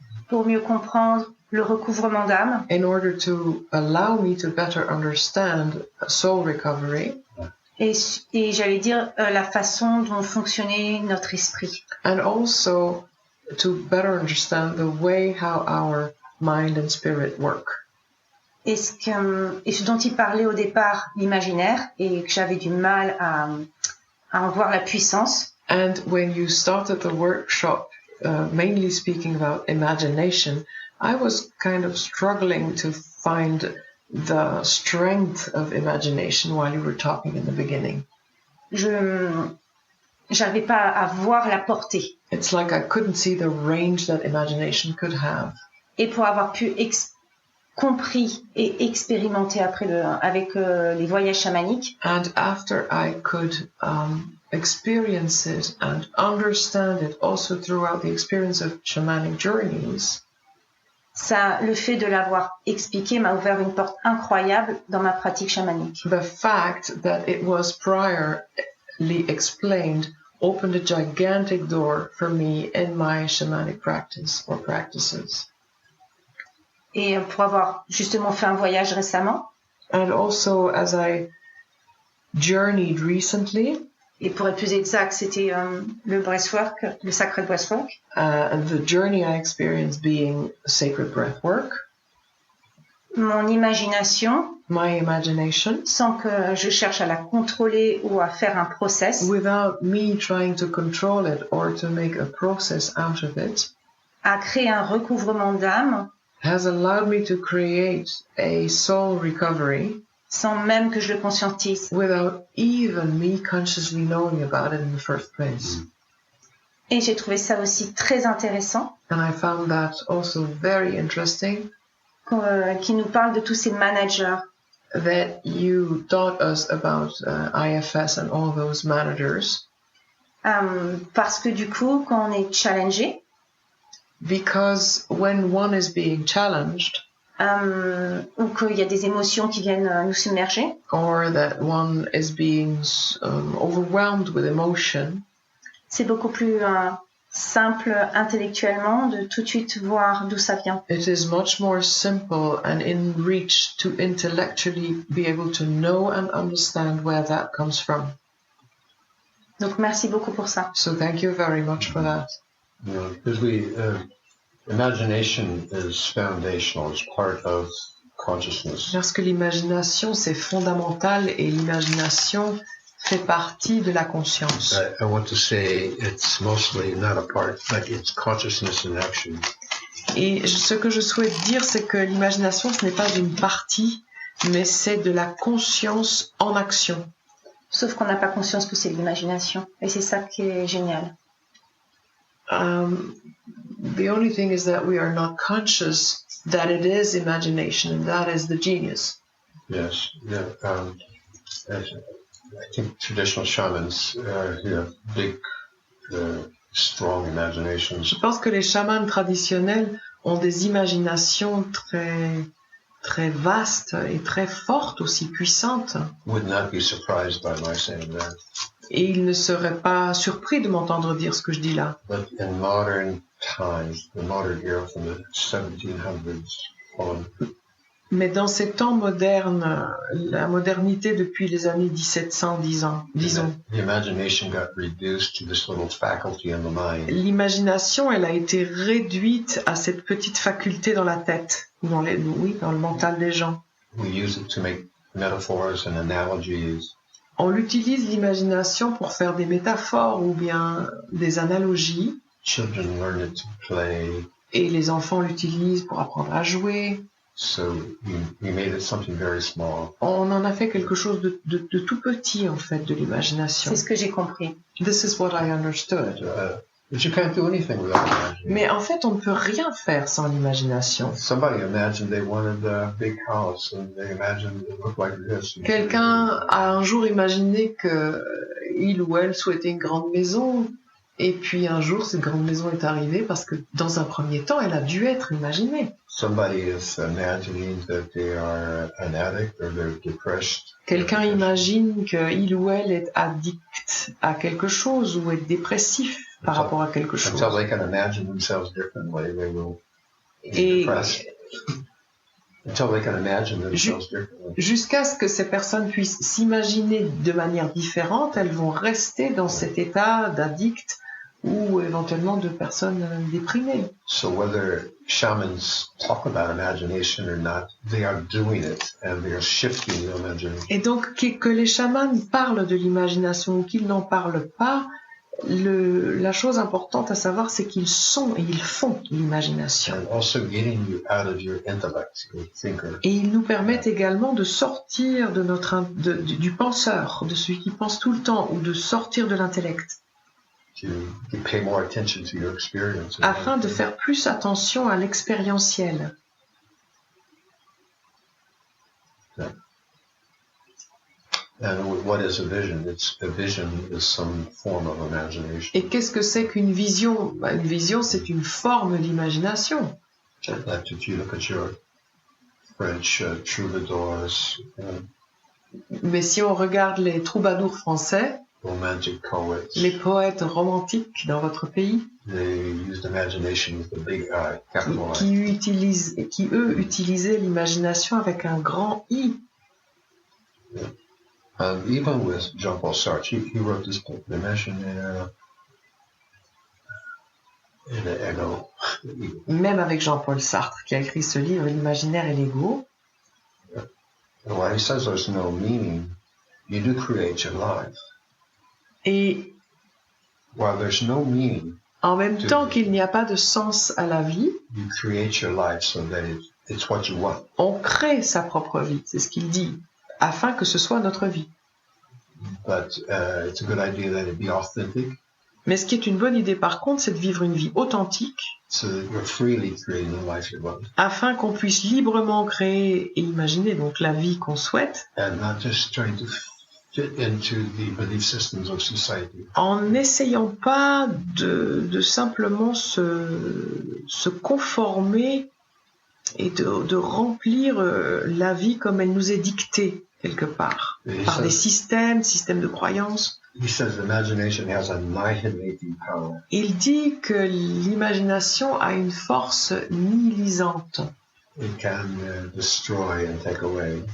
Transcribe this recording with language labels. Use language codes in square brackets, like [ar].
[fr] pour mieux comprendre le recouvrement d'âme, [en] in order to allow me to better understand soul recovery, [fr] et j'allais dire la façon dont fonctionnait notre esprit. [en] and also to better understand the way how our mind and spirit work. [fr] Et ce dont il parlait au départ, l'imaginaire, et que j'avais du mal à en voir la puissance. [en] And when you started the workshop, mainly speaking about imagination, I was kind of struggling to find the strength of imagination while you were talking in the beginning. [fr] J'arrivais pas à voir la portée. [en] It's like I couldn't see the range that imagination could have. [fr] Et pour avoir pu compris et expérimenter avec les voyages chamaniques, [en] And after I could experience it and understand it also throughout the experience of shamanic journeys, [fr] le fait de l'avoir expliqué m'a ouvert une porte incroyable dans ma pratique chamanique. [en] the fact that it was priorly explained opened a gigantic door for me in my shamanic practice or practices. [fr] Et pour avoir justement fait un voyage récemment, [en] And also as I journeyed recently, [fr] et pour être plus exact, c'était le breathwork, le sacred breathwork, [en] the journey I experienced being sacred breathwork, [fr] mon imagination, [en] my imagination, [fr] sans que je cherche à la contrôler ou à faire un process, [en] without me trying to control it or to make a process out of it, [fr] a créé un recouvrement d'âme [en] has allowed me to create a soul recovery [fr] sans même que je le conscientise. [en] without even me consciously knowing about it in the first place. [fr] Et j'ai trouvé ça aussi très intéressant, [en] And I found that also very interesting, [fr] qui nous parle de tous ces managers [en] that you taught us about IFS and all those managers, [fr] parce que du coup, quand on est challengé, [en] because when one is being challenged, [fr] ou qu'il y a des émotions qui viennent nous submerger. [en] or that one is being overwhelmed with emotion. [fr] C'est beaucoup plus simple intellectuellement de tout de suite voir d'où ça vient. [en] It is much more simple and in reach to intellectually be able to know and understand where that comes from. [fr] Donc merci beaucoup pour ça. [en] So thank you very much for that. Because imagination is foundational, it's part of consciousness. [fr] Parce que l'imagination, c'est fondamental et l'imagination fait partie de la conscience. [en] I want to say it's mostly not a part, like it's consciousness in action. [fr] Et ce que je souhaite dire, c'est que l'imagination, ce n'est pas une partie, mais c'est de la conscience en action. Sauf qu'on n'a pas conscience que c'est de l'imagination. Et c'est ça qui est génial. [en] The only thing is that we are not conscious that it is imagination, and that is the genius. Yes, yeah. I think traditional shamans have big, strong imaginations. [fr] Je pense que les chamans traditionnels ont des imaginations très vastes et très fortes, aussi puissantes. [en] Would not be surprised by my saying that. [fr] Et ils ne seraient pas surpris de m'entendre dire ce que je dis là. [en] But in modern times, the modern era from the 1700s on, [fr] Mais dans ces temps modernes, la modernité depuis les années 1700, disons, [en] the imagination got reduced to this little faculty in the mind. [fr] l'imagination, elle a été réduite à cette petite faculté dans la tête, dans le mental des gens. [en] We use it to make metaphors and analogies. [fr] On utilise l'imagination pour faire des métaphores ou bien des analogies, [en] Children learn it to play. [fr] et les enfants l'utilisent pour apprendre à jouer. [en] So we made it something very small. [fr] On en a fait quelque chose de tout petit, en fait, de l'imagination. C'est ce que j'ai compris. [en] This is what I understood. But you can't do anything without imagining. [fr] Mais en fait, on ne peut rien faire sans l'imagination. [en] Somebody imagined they wanted a big house and they imagined it looked like this. [fr] Quelqu'un a un jour imaginé que il ou elle souhaitait une grande maison, et puis un jour, cette grande maison est arrivée parce que dans un premier temps, elle a dû être imaginée. [en] Somebody is imagining that they are an addict or they're depressed. [fr] Quelqu'un imagine qu'il ou elle est addict à quelque chose ou est dépressif par rapport à quelque chose. [en] Until they can imagine themselves differently, they will be [fr] Et [en] depressed. Until they can imagine themselves differently. [fr] jusqu'à ce que ces personnes puissent s'imaginer de manière différente, elles vont rester dans cet état d'addict ou éventuellement de personnes déprimées. [en] So whether shamans talk about imagination or not, they are doing it and they are shifting the imagination. [fr] Et donc, que les chamans parlent de l'imagination ou qu'ils n'en parlent pas, la chose importante à savoir, c'est qu'ils sont et ils font l'imagination. [en] And also getting you out of your intellect, your thinker. [fr] Et ils nous permettent également de sortir de du penseur, de celui qui pense tout le temps, ou de sortir de l'intellect, [en] To pay more attention to your experience. [fr] afin de faire plus attention à l'expérientiel. [en] And what is a vision? A vision is some form of imagination. [fr] Et qu'est-ce que c'est qu'une vision? Une vision, c'est une forme d'imagination. [en] Like if you look at your French troubadours, [fr] Mais si on regarde les troubadours français, [en] romantic poets, [fr] les poètes romantiques dans votre pays, [en] they used imagination with a big I, capital I. [fr] qui eux utilisaient l'imagination avec un grand I. [en] And even with Jean-Paul Sartre, he wrote this book, L'Imaginaire et l'Ego. [fr] Même avec Jean-Paul Sartre, qui a écrit ce livre, L'imaginaire et l'ego. [en] And while he says there's no meaning, you do create your life. [fr] Et [en] While there's no meaning, [fr] en même temps qu'il n'y a pas de sens à la vie, [en] you create your life so that it's what you want. [fr] on crée sa propre vie, c'est ce qu'il dit, afin que ce soit notre vie. [en] But it's a good idea that it be authentic, [fr] Mais ce qui est une bonne idée par contre, c'est de vivre une vie authentique, [en] so that you're freely creating the life you want, [fr] afin qu'on puisse librement créer et imaginer donc la vie qu'on souhaite, [en] and not just trying to fit into the belief systems of society. [fr] en n'essayant pas de simplement se conformer et de remplir la vie comme elle nous est dictée quelque part, par des systèmes de croyances. [en] He says imagination has annihilating power. [fr] Il dit que l'imagination a une force nihilisante. [en] It can destroy and take away.